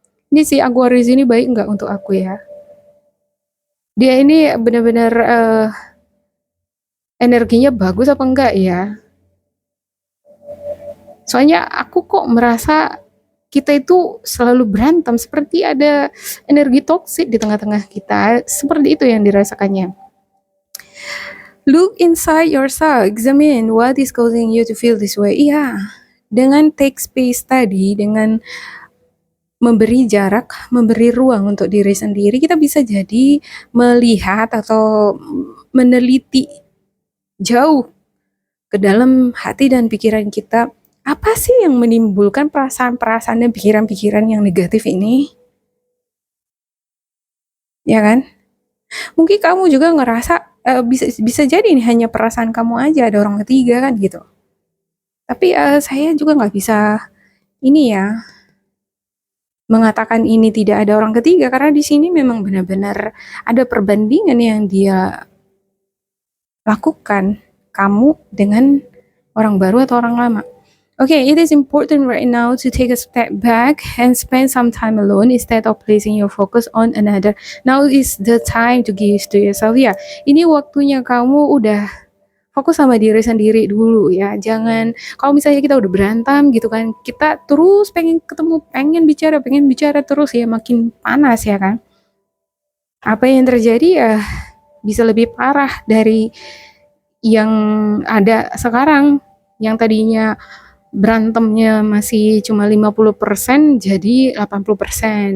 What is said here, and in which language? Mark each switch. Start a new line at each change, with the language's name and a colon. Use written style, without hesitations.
Indonesian: Ini si Aquarius ini baik nggak untuk aku ya? Dia ini benar-benar energinya bagus apa enggak ya? Soalnya aku kok merasa kita itu selalu berantem, seperti ada energi toksik di tengah-tengah kita. Seperti itu yang dirasakannya.
English: Look inside yourself, examine what is causing you to feel this way.
Indonesian: Iya, dengan
English: take space
Indonesian: tadi, dengan memberi jarak, memberi ruang untuk diri sendiri, kita bisa jadi melihat atau meneliti jauh ke dalam hati dan pikiran kita. Apa sih yang menimbulkan perasaan-perasaan dan pikiran-pikiran yang negatif ini? Ya kan? Mungkin kamu juga ngerasa bisa jadi ini hanya perasaan kamu aja, ada orang ketiga kan gitu. Tapi saya juga nggak bisa ini ya mengatakan ini tidak ada orang ketiga, karena di sini memang benar-benar ada perbandingan yang dia lakukan kamu dengan orang baru atau orang lama.
English: Okay, it is important right now to take a step back and spend some time alone instead of placing your focus on another. Now is the time to give to yourself.
Indonesian: Ya, ini waktunya kamu udah fokus sama diri sendiri dulu ya. Jangan, kalau misalnya kita udah berantem gitu kan, kita terus pengen ketemu, pengen bicara terus ya, makin panas ya kan. Apa yang terjadi ya bisa lebih parah dari yang ada sekarang, yang tadinya berantemnya masih cuma 50% jadi 80%.